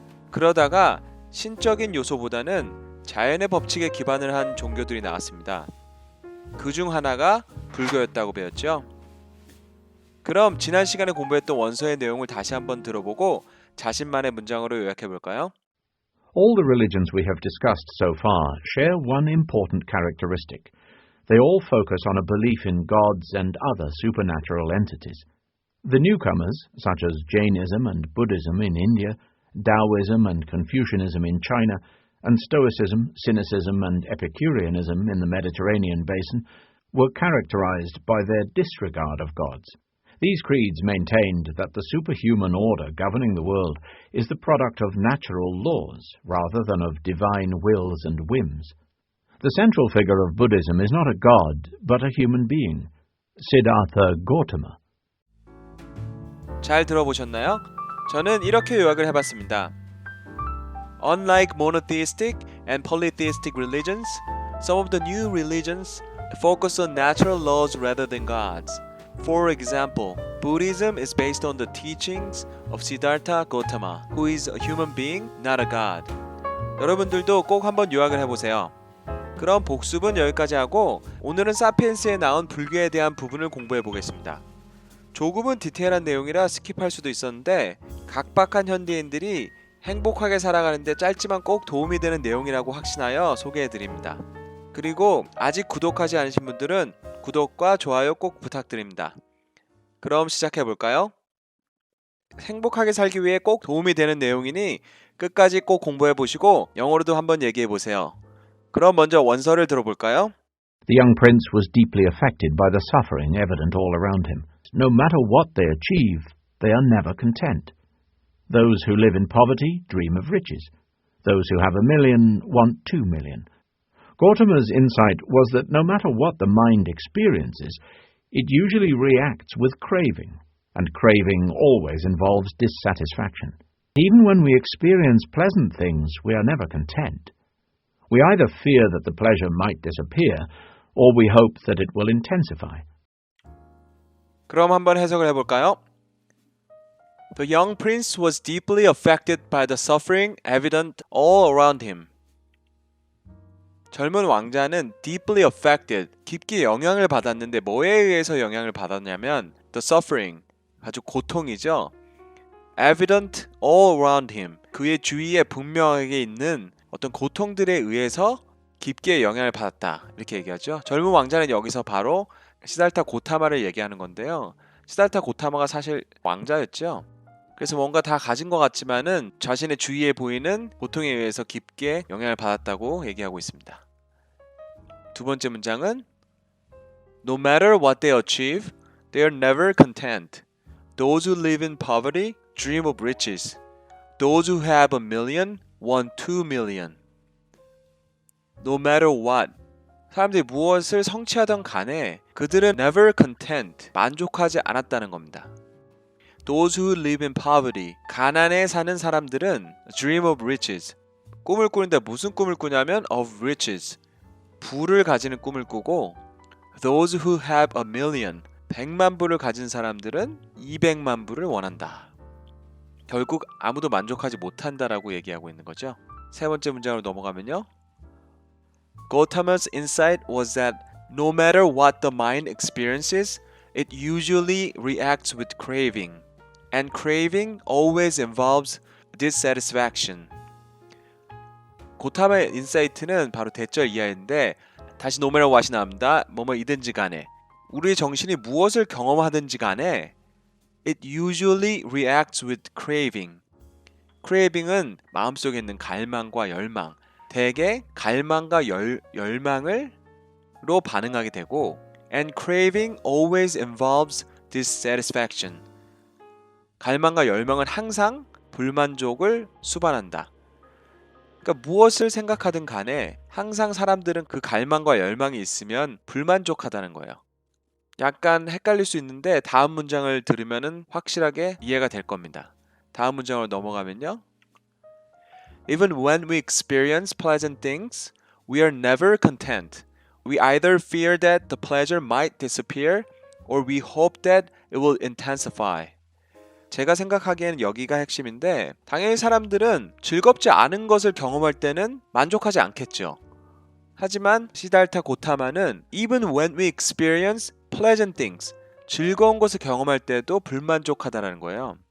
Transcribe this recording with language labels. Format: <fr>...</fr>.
<ko>그러다가 신적인 요소보다는 자연의 법칙에 기반을 한 종교들이 나왔습니다. 그 중 하나가 불교였다고 배웠죠. 그럼 지난 시간에 공부했던 원서의 내용을 다시 한번 들어보고 자신만의 문장으로 요약해 볼까요?</ko> <en>All the religions we have discussed so far share one important characteristic. They all focus on a belief in gods and other supernatural entities. The newcomers, such as Jainism and Buddhism in India, Taoism and Confucianism in China, and Stoicism, Cynicism and Epicureanism in the Mediterranean basin, were characterized by their disregard of gods. These creeds maintained that the superhuman order governing the world is the product of natural laws rather than of divine wills and whims. The central figure of Buddhism is not a god, but a human being, Siddhartha Gautama.</en> <ko>잘 들어보셨나요? 저는 이렇게 요약을 해봤습니다.</ko> <en>Unlike monotheistic and polytheistic religions, some of the new religions focus on natural laws rather than gods. For example, Buddhism is based on the teachings of Siddhartha Gautama, who is a human being, not a god.</en> <ko>여러분들도 꼭 한번 요약을 해보세요. 그럼 복습은 여기까지 하고 오늘은 사피엔스에 나온 불교에 대한 부분을 공부해 보겠습니다. 조금은 디테일한 내용이라 스킵할 수도 있었는데 각박한 현대인들이 행복하게 살아가는데 짧지만 꼭 도움이 되는 내용이라고 확신하여 소개해 드립니다. 그리고 아직 구독하지 않으신 분들은 구독과 좋아요 꼭 부탁드립니다. 그럼 시작해 볼까요? 행복하게 살기 위해 꼭 도움이 되는 내용이니 끝까지 꼭 공부해 보시고 영어로도 한번 얘기해 보세요. 그럼 먼저 원서를 들어볼까요?</ko> <en>The young prince was deeply affected by the suffering evident all around him. No matter what they achieve, they are never content. Those who live in poverty dream of riches. Those who have 1,000,000 want 2,000,000. Gautama's insight was that no matter what the mind experiences, it usually reacts with craving, and craving always involves dissatisfaction. Even when we experience pleasant things, we are never content. We either fear that the pleasure might disappear, or we hope that it will intensify.</en> <ko>그럼 한번 해석을 해볼까요?</ko> <en>The young prince was deeply affected by the suffering evident all around him.</en> <ko>젊은 왕자는</ko> <en>deeply affected,</en> <ko>깊게 영향을 받았는데 뭐에 의해서 영향을 받았냐면</ko> <en>the suffering,</en> <ko>아주 고통이죠.</ko> <en>evident all around him,</en> <ko>그의 주위에 분명하게 있는 어떤 고통들에 의해서 깊게 영향을 받았다 이렇게 얘기하죠. 젊은 왕자는 여기서 바로 시달타 고타마를 얘기하는 건데요. 시달타 고타마가 사실 왕자였죠. 그래서 뭔가 다 가진 것 같지만은 자신의 주위에 보이는 고통에 의해서 깊게 영향을 받았다고 얘기하고 있습니다. 두 번째 문장은</ko> <en>No matter what they achieve, they are never content. Those who live in poverty dream of riches. Those who have 1,000,000 want 2,000,000. No matter what.</en> <ko>사람들이 무엇을 성취하던 간에 그들은</ko> <en>never content,</en> <ko>만족하지 않았다는 겁니다.</ko> <en>Those who live in poverty,</en> <ko>가난에 사는 사람들은</ko> <en>dream of riches,</en> <ko>꿈을 꾸는데 무슨 꿈을 꾸냐면</ko> <en>of riches,</en> <ko>부를 가지는 꿈을 꾸고</ko> <en>those who have 1,000,000,</en> <ko>100만 부를 가진 사람들은 200만 부를 원한다. 결국 아무도 만족하지 못한다라고 얘기하고 있는 거죠. 세 번째 문장으로 넘어가면요.</ko> <en>Gautama's insight was that no matter what the mind experiences, it usually reacts with craving. And craving always involves dissatisfaction.</en> <ko>고타마의 인사이트는 바로 대절 이하인데 다시</ko> <en>no matter what</en> <ko>이 나옵니다. 뭐뭐이든지 간에 우리의 정신이 무엇을 경험하든지 간에</ko> <en>it usually reacts with craving.</en> <ko>craving은 마음속에 있는 갈망과 열망, 대개 갈망과 열망으로 반응하게 되고</ko> <en>And craving always involves dissatisfaction.</en> <ko>갈망과 열망은 항상 불만족을 수반한다. 그러니까 무엇을 생각하든 간에 항상 사람들은 그 갈망과 열망이 있으면 불만족하다는 거예요. 약간 헷갈릴 수 있는데 다음 문장을 들으면은 확실하게 이해가 될 겁니다. 다음 문장으로 넘어가면요.</ko> <en>Even when we experience pleasant things, we are never content. We either fear that the pleasure might disappear or we hope that it will intensify.</en> <ko>제가 생각하기에는 여기가 핵심인데 당연히 사람들은 즐겁지 않은 것을 경험할 때는 만족하지 않겠죠. 하지만 시달타 고타마는</ko> <en>Even when we experience pleasant things,</en> <ko>즐거운 것을 경험할 때도 불만족하다는 거예요.</ko>